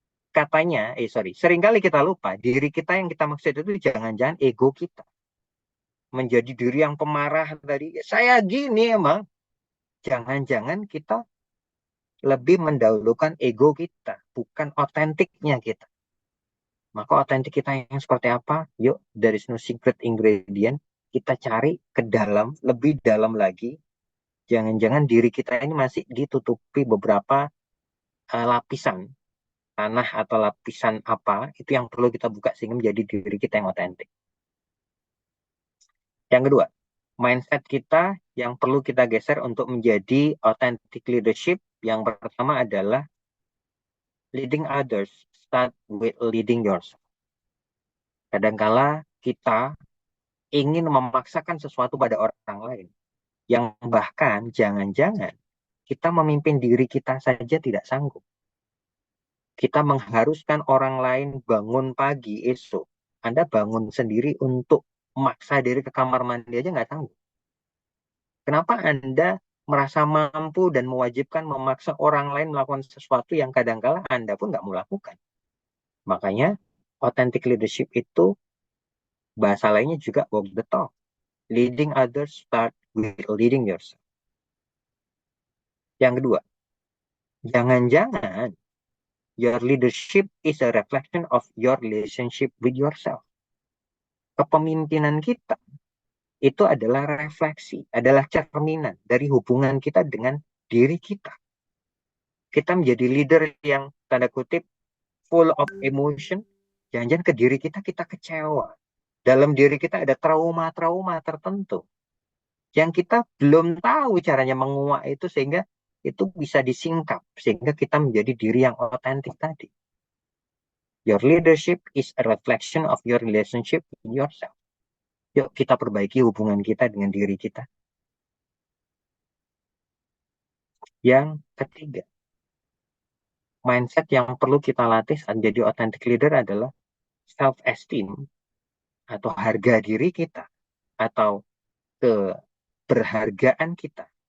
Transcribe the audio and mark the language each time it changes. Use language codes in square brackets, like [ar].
[id] Katanya, seringkali kita lupa diri kita yang kita maksud itu jangan-jangan ego kita. Menjadi diri yang pemarah tadi, saya gini emang. Jangan-jangan kita lebih mendahulukan ego kita, bukan otentiknya kita. Maka otentik kita yang seperti apa? [en] Yuk, there is no secret ingredient. [id] Kita cari ke dalam, lebih dalam lagi. Jangan-jangan diri kita ini masih ditutupi beberapa lapisan tanah atau lapisan apa, itu yang perlu kita buka sehingga menjadi diri kita yang otentik. Yang kedua, mindset kita yang perlu kita geser untuk menjadi authentic leadership. [en] Yang pertama adalah leading others start with leading yourself. [id] Kadangkala kita ingin memaksakan sesuatu pada orang lain, yang bahkan jangan-jangan kita memimpin diri kita saja tidak sanggup. Kita mengharuskan orang lain bangun pagi esok. Anda bangun sendiri untuk memaksa diri ke kamar mandi aja nggak sanggup. Kenapa Anda merasa mampu dan mewajibkan memaksa orang lain melakukan sesuatu yang kadangkala Anda pun nggak mau lakukan? Makanya, authentic leadership itu bahasa lainnya juga walk the talk. [en] Leading others start with leading yourself. Yang kedua, jangan-jangan your leadership is a reflection of your relationship with yourself. [id] Kepemimpinan kita itu adalah refleksi, adalah cerminan dari hubungan kita dengan diri kita. Kita menjadi leader yang tanda kutip full of emotion, jangan-jangan ke diri kita kecewa. Dalam diri kita ada trauma-trauma tertentu yang kita belum tahu caranya menguak itu sehingga itu bisa disingkap sehingga kita menjadi diri yang otentik tadi. [en] Your leadership is a reflection of your relationship with yourself. [id] Yuk kita perbaiki hubungan kita dengan diri kita. Yang ketiga, mindset yang perlu kita latih menjadi authentic leader adalah self-esteem atau harga diri kita atau keberhargaan kita.